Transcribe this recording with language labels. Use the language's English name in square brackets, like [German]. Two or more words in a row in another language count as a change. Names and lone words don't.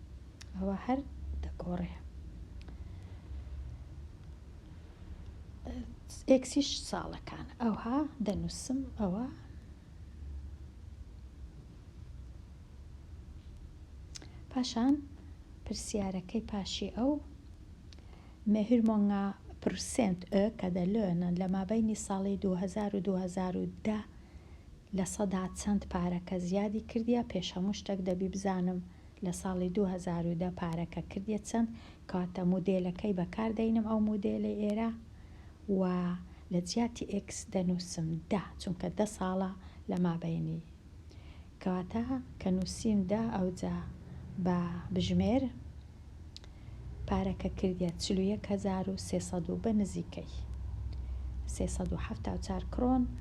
[Central Kurdish] ئەوە هەر دەگۆڕێ xیش ساڵەکان ئەوها دەنووسم ئەوە پاشان پرسیارەکەی پاشی ئەو [Swedish] hur många procent ökade lönen [Central Kurdish] لە مابەینی ساڵی 2000 و 2010 لە سەدا چەند پارەکە زیادی کردیە. پێش هەموو شتێک دەبی بزانم لە ساڵی 2010 پارەکە کردیە چەند، کاتە مودێلەکەی بەکاردەینم ئەو مودێلە ئێرە و لە جیاتی X دەنووسم 10 چونکە 10 ساڵە لە مابەینی، کەواتە کە نووسیم 10 ئەوجا بە بژمێر پارەکە کردیە 41,300 بە نزیکەی 374 کرۆن.